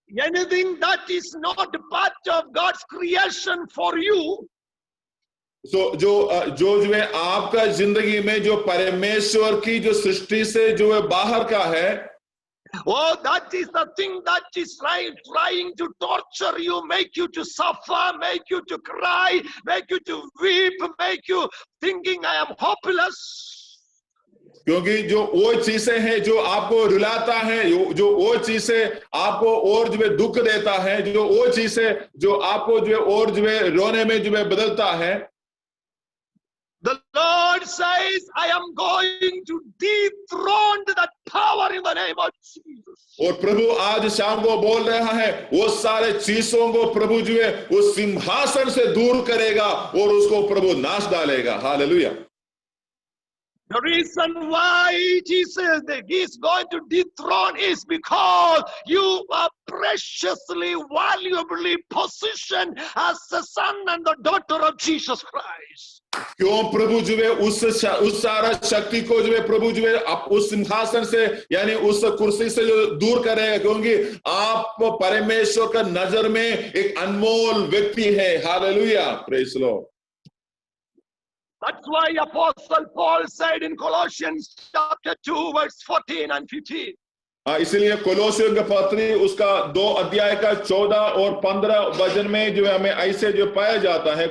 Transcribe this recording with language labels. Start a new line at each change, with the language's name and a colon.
English: anything that is not part of God's creation for you,
Hindi: so जो है आपका जिंदगी में जो परमेश्वर की जो सृष्टि से जो है बाहर का है,
English: oh, that is the thing that is trying to torture you, make you to suffer, make you to cry, make you to weep, make you thinking I am hopeless.
Hindi: क्योंकि जो वो चीजें हैं जो आपको रुलाता है, जो वो चीजें आपको और जो है दुख देता है, जो वो चीजें जो आपको जो है और जो है रोने में जो है बदलता है,
English: the Lord says, I am going to dethrone that power in the name of Jesus.
Hindi: और प्रभु आज शाम को बोल रहा है, वो सारे चीजों को प्रभु जो है उस सिंहासन से दूर करेगा और उसको प्रभु नाश डालेगा. Hallelujah.
English: The reason why Jesus is going to dethrone is because you are preciously, valuably positioned as the son and the daughter of Jesus Christ.
Hindi: क्यों प्रभु जो है उस सारा शक्ति को जो है प्रभु जो है उस सिंहासन से यानी उस कुर्सी से जो दूर करेगा, क्योंकि आप परमेश्वर का नजर में एक अनमोल व्यक्ति है. Hallelujah.
English: Praise the lord. That's why Apostle Paul said in Colossians chapter 2 verse 14 and 15.
Hindi: इसलिए कोलोसियों का पत्री उसका 2 अध्याय का 14 और 15 वचन में जो है हमें ऐसे जो पाया जाता है.